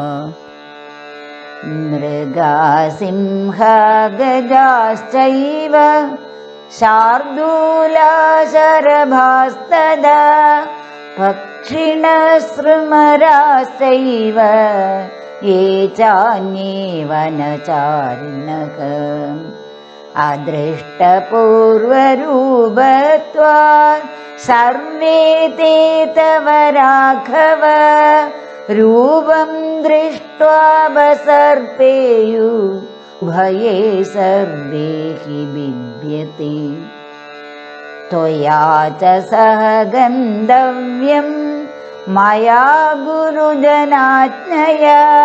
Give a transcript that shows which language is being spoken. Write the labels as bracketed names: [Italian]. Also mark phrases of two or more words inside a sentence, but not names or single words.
[Sanskrit] മൃഗാ സിംഹാ ഗജാശ്ചൈവ ശാർദൂലാ ശരഭാസ്തദാ പക്ഷിണസൃമരാസൈവ യേ ചാന്യേ വനചാരിണഃ. അദൃഷ്ടപൂർവരൂപത്വാ സർവേ തേ തവ രാഘവ रूपं दृष्ट्वापसर्पेयु भये सर्वे हि बिभ्यते त्वया च सह गन्तव्यं मया गुरुजनाज्ञया